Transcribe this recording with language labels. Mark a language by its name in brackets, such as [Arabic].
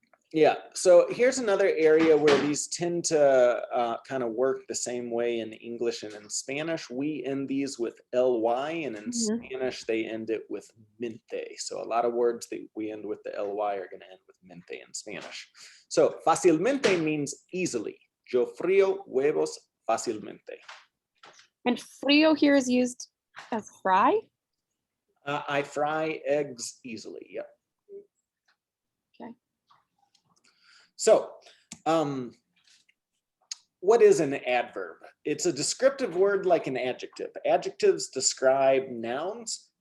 [English] Yeah, so here's another area where these tend to kind of work the same way in English and in Spanish. We end these with ly, and in Spanish, they end it with mente. So a lot of words that we end with the ly are going to end with mente in Spanish. So fácilmente means easily. [Spanish] Yo frío huevos fácilmente. [English] And frío here is used as fry? I fry eggs easily, yep. Okay. So, what is an adverb? It's a descriptive word like an adjective. Adjectives describe nouns.